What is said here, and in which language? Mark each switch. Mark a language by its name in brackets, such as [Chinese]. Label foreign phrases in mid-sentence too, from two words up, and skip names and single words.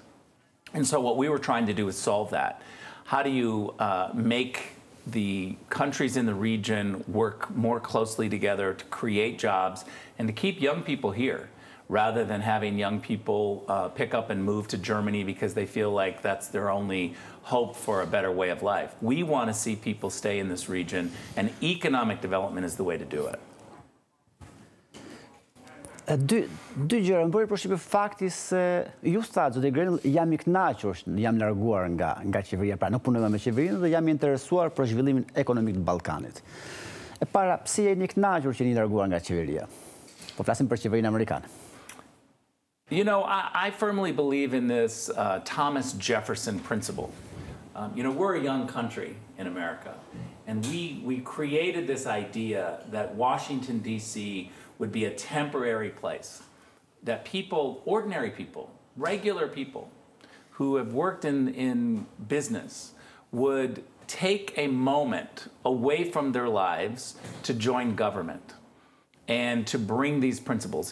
[English] And so what we were trying to do is solve that. How do you make the countries in the region work more closely together to create jobs and to keep young people here, rather than having young people pick up and move to Germany because they feel like that's their only hope for a better way of life. We want to see people stay in this region, and economic development is the way to do it. [Albanian] Dy gjëra më bëri përshtypje fakti se ju thatë, zoti Grenell, jam i kënaqur, jam larguar nga qeveria, pra nuk punoj me qeverinë dhe jam i interesuar për zhvillimin ekonomik të Ballkanit. E para, pse jeni i kënaqur që jeni larguar nga qeveria? Po flasim për qeverinë amerikane. [English] You know, I firmly believe in this Thomas Jefferson principle. You know, we're a young country in America, and we created this idea that Washington, D.C. would be a temporary place, that people, ordinary people, regular people who have worked in business would take a moment away from their lives to join government and to bring these principles.